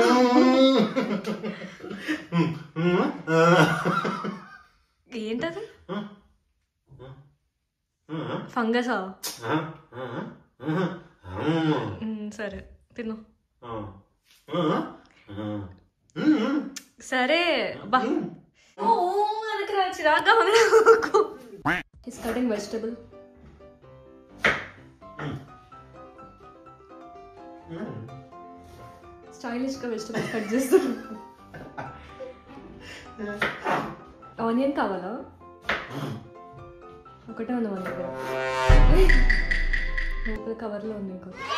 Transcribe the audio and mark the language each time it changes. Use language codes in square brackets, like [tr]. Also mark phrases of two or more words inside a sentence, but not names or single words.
[te] ఏంటది? ఫంగసా? సరే తిను. సరే బా. [kn] ಅದಕ್ಕೆ ಚಿರಾಗ [en] He's cutting vegetable. [te] స్టైలిష్ గా [en] vegetables cut [te] చేస్తాను. ఆనియన్ కావాలా? ఒకటే ఉంది మన దగ్గర. లోపల కవర్లో ఉంది ఇంకో.